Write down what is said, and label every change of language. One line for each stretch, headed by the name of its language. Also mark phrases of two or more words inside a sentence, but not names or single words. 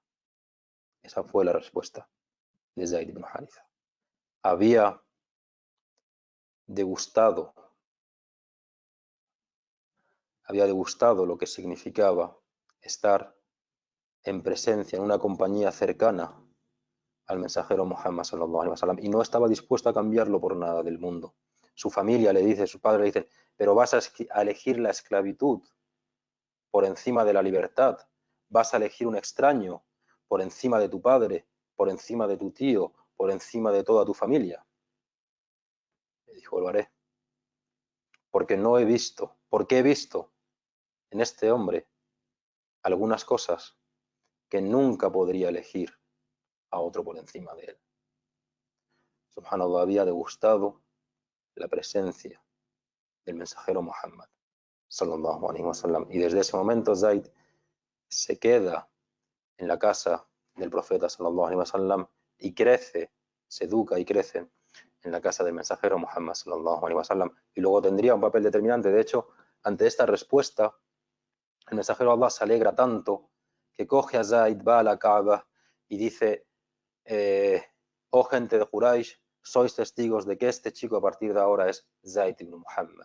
Spanish: Esa fue la respuesta de Zaid ibn Haritha. Había degustado lo que significaba estar en presencia, en una compañía cercana al mensajero Muhammad
Arabic: صلى الله عليه وسلم
Spanish: y no estaba dispuesto a cambiarlo por nada del mundo. Su familia le dice, su padre le dice, pero vas a elegir la esclavitud por encima de la libertad, vas a elegir un extraño por encima de tu padre, por encima de tu tío, por encima de toda tu familia. Le dijo, lo haré, porque he visto en este hombre algunas cosas que nunca podría elegir a otro por encima de él. Subhanallah, había degustado la presencia del mensajero Muhammad,
Arabic: صلى الله عليه وسلم.
Spanish: Y desde ese momento Zaid se queda en la casa del profeta,
Arabic: صلى الله عليه وسلم,
Spanish: y crece, se educa y crece en la casa del mensajero Muhammad,
Arabic: صلى الله عليه وسلم.
Spanish: Y luego tendría un papel determinante. De hecho, ante esta respuesta, el mensajero de Allah se alegra tanto que coge a Zaid, va a la Kaaba y dice: oh gente de Quraysh, sois testigos de que este chico a partir de ahora es Zaid ibn Muhammad.